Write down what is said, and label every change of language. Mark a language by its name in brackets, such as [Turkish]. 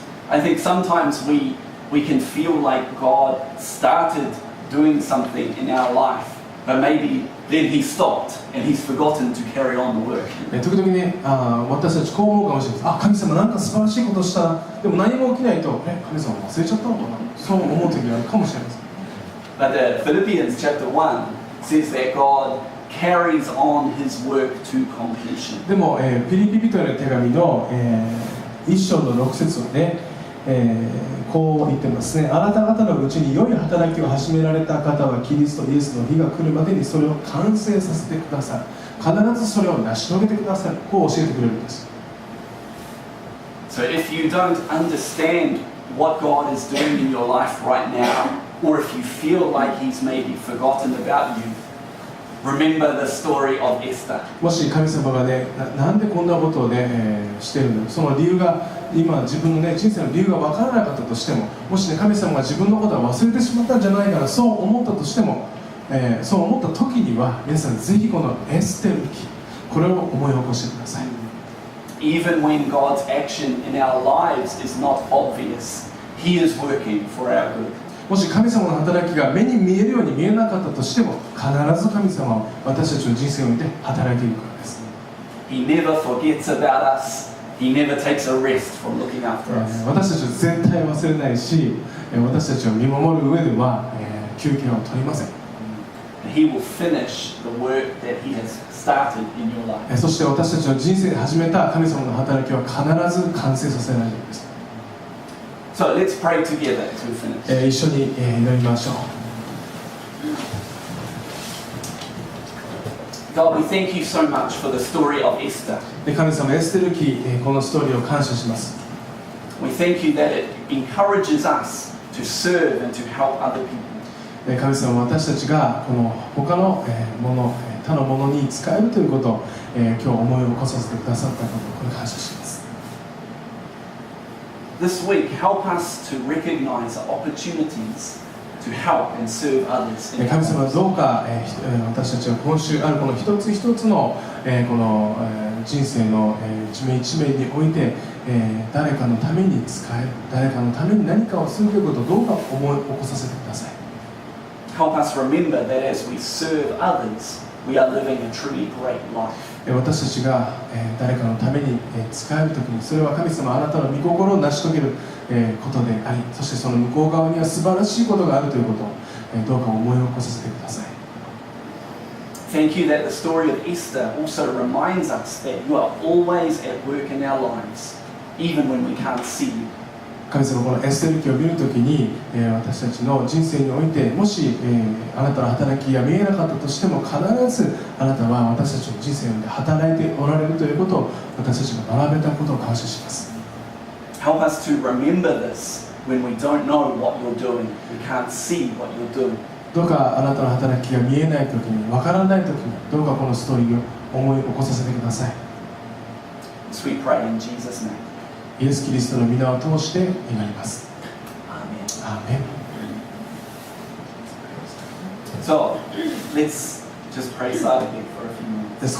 [English] I think sometimes we can feel like God started doing something in our life, but maybe then He stopped and He's forgotten to carry on the work. [Japanese] 時々ね、私たちこう思うかもしれない。神様なんか素晴らしいことしたら、でも何も起きないと、神様忘れちゃったのかな、そう思う時があるかもしれません。 [English] But Philippians chapter 1 says that God carries on His work to completion. [Japanese] でも、ピリピ人への手紙の、1章の6節はね、こう言ってますね。あなた方のうちに良い働きを始められた方はキリストイエスの日が来るまでにそれを完成させてくださる。必ずそれを成し遂げてくださる。こう教えてくれるんです。 [English] So if you don't understand what God is doing in your life right now, or if you feel like He's maybe forgotten about you, remember the story of Esther. [Japanese] もし神様がね、なんでこんなことをね、してるんだろう、その理由が今自分のね、人生の理由が分からなかったとしても、もしね、神様が自分のことを忘れてしまったんじゃないかな、そう思ったとしても、そう思った時には皆さんぜひこのエステル記、これを思い起こしてください。 [English] Even when God's action in our lives is not obvious, He is working for our good. [Japanese] もし神様の働きが目に見えるように見えなかったとしても、必ず神様は私たちの人生を見て働いているからです。 [English] He never forgets about us. He never takes a rest from looking after us. [Japanese] 私たちを絶対忘れないし、私たちを見守る上では、休憩を取りません。 [English] He will finish the work that He has started in your life. [Japanese] そして私たちの人生で始めた神様の働きは必ず完成させられるんです。 [English] So let's pray together to finish. [Japanese] 一緒に祈りましょう。 [English] God, we thank you so much for the story of Esther. [Japanese] 神様、エステル記、このストーリーを感謝します。 [English] We thank you that it encourages us to serve and to help other people. [Japanese] 神様、私たちがこの他のもの、他のものに使えるということを、今日思い起こさせてくださったことをこれ感謝します。 [English] This week, help us to recognize the opportunities to help and serve others. [Japanese] 神様、どうか私たちは今週あるこの一つ一つのこの人生の一面一面において誰かのために使える、誰かのために何かをするということをどうか思い起こさせてください。 [English] Help us remember that as we serve others, we are living a truly great life. [Japanese] 私たちが誰かのために使えるときに、それは神様あなたの御心を成し遂げることであり、そしてその向こう側には素晴らしいことがあるということをどうか思い起こさせてください。 [English] Thank you that the story of Esther also reminds us that you are always at work in our lives, even when we can't see you. [Japanese] 神様、このエステル記を見るときに、私たちの人生においてもし、あなたの働きが見えなかったとしても、必ずあなたは私たちの人生で働いておられるということを私たちが学べたことを感謝します。 [English] Help us to remember this when we don't know what you're doing, we can't see what you're doing. [Japanese] どうかあなたの働きが見えないときに、わからないときに、どうかこのストーリーを思い起こさせてください。 [English] So we pray in Jesus' name. [Japanese] イエス・キリストの皆を通して祈ります。アーメン。 [English] So, let's just pray silently for a few minutes.